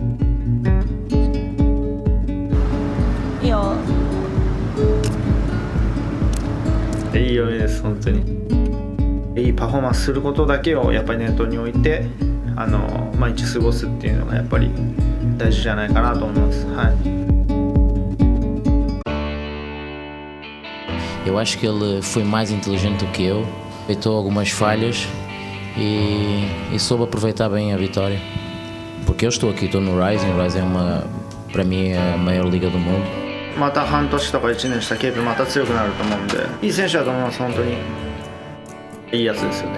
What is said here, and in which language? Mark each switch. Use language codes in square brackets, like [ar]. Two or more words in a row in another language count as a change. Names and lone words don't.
[ja] いいよ。いいよねです本当に。いいパフォーマンスすることだけをやっぱり念頭に置いて毎日過ごすっていうのがやっぱり大事じゃないかなと思います。はい。 [pt] Eu acho que ele foi mais inteligente do que eu, aproveitou algumas falhas e soube aproveitar bem a vitória. Porque eu estou aqui, estou no Rising, o Rising para mim é a maior liga do mundo. [ja] また半年とか1年したケープまた強くなると思うんで、いい選手だと思います本当に。いいやつですよね。